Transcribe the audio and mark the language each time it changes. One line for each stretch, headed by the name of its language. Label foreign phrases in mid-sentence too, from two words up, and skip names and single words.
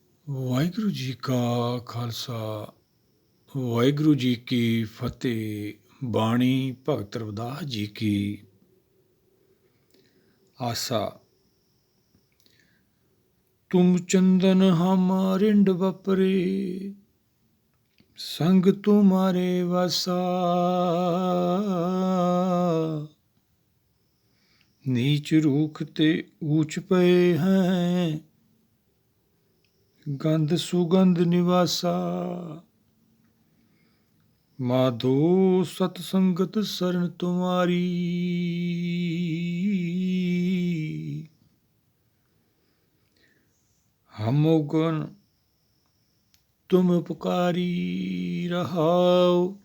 Punjabi: ਵਾਹਿਗੁਰੂ ਜੀ ਕਾ ਖਾਲਸਾ ਵਾਹਿਗੁਰੂ ਜੀ ਕੀ ਫਤਿਹ। ਬਾਣੀ ਭਗਤ ਰਵਿਦਾਸ ਜੀ ਕੀ ਆਸਾ। ਤੁਮ ਚੰਦਨ ਹਮ ਰਿੰਡ ਬਪਰੇ, ਸੰਗ ਤੁਮਾਰੇ ਵਾਸਾ। ਨੀਚ ਰੂਖ ਤੇ ਊਂਚ ਪੇ ਹੈਂ, ਗੰਧ ਸੁਗੰਧ ਨਿਵਾਸਾ। ਮਾਧੋ ਸਤਸੰਗਤ ਸ਼ਰਣ ਤੁਮ੍ਹਾਰੀ, ਹਮ ਗਣ ਤੁਮ ਉਪਕਾਰੀ ਰਹਾਓ।